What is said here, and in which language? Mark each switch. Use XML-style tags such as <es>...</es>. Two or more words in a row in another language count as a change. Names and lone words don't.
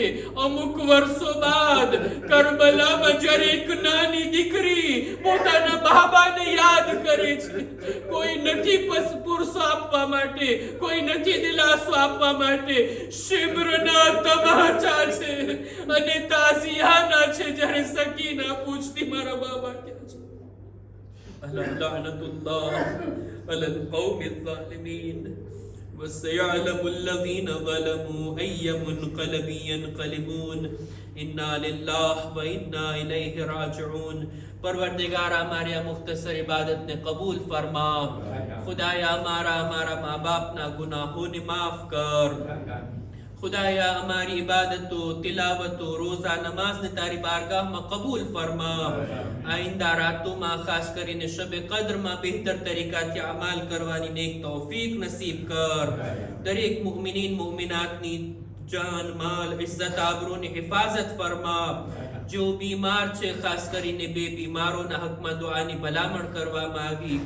<gu>અમુક વર્ષો બાદ કરબલામાં જ્યારે એક નાની દીકરી પોતાના બાબાને યાદ કરે છે, કોઈ નથી પુરસો આપવા માટે, કોઈ નથી દિલાસો આપવા માટે, શિબ્રના તમાચા છે અને તાઝિયાના છે. જ્યારે સકીના પૂછતી, મારા બાબા ક્યાં છે?</gu> <ar>لعنة الله على القوم الظالمين وسيعلم الذين ظلموا أي منقلب ينقلبون إنا لله وإنا إليه راجعون.</ar> <gu>પરવરદિગાર હમારી આ મુખ્તસર ઇબાદત ને કબૂલ ફરમા. ખુદાયા હમારા માં બાપ ના ગુનાહો ને માફ કર. ખુદાયા હમારી ઇબાદતો, તિલાવતો, રોજા નમાજ ને તારી બારગાહ મેં કબૂલ ફરમા. આઇંદા રાતોં મેં ખાસ કરીને શબે કદ્રમાં બહેતર તરીકાથી અમલ કરવાની નેક તૌફીક નસીબ કર. દરેક મુમિનીન મુમિનાતની જાન, માલ, ઇઝ્ઝત, આબરૂની હિફાજત ફરમા. જો બીમાર છે, ખાસ કરીને બે બીમારોના હકમાં દુઆની ભલામણ કરવામાં આવી.</gu>